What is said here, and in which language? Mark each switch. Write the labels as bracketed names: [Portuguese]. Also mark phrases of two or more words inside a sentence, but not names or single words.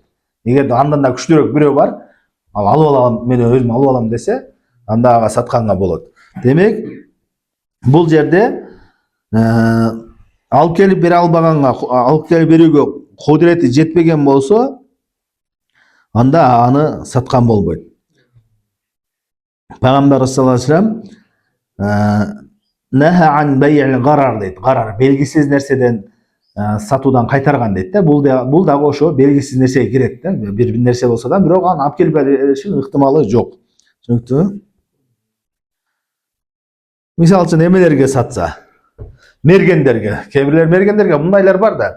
[Kyrgyz] Эгерде андан да күчтүүрөөк бирөө бар, алып алам, мен өзүм алып алам десе, анда ага сатканга болот. Демек, бул жерде алып келип бере албаганга, алып келип берүүгө кудурети жетпеген болсо, анда аны саткан болбойт. [Arabic] Пайгамбар صلى الله عليه وسلم نهى عن بيع الغرر дейт. [Kyrgyz] Гарар белгисиз нерседен сатуудан кайтарган дейт да. Бул дагы ошо белгисиз нерсеге кирет да. Бир нерсе болсо да, бирок аны алып келип беришин ыктымалы жок. Түшүнүктүүбү? Мисалы үчүн эмелерге сатса, мергендерге, кээ бирлер мергендерге мындайлар бар да.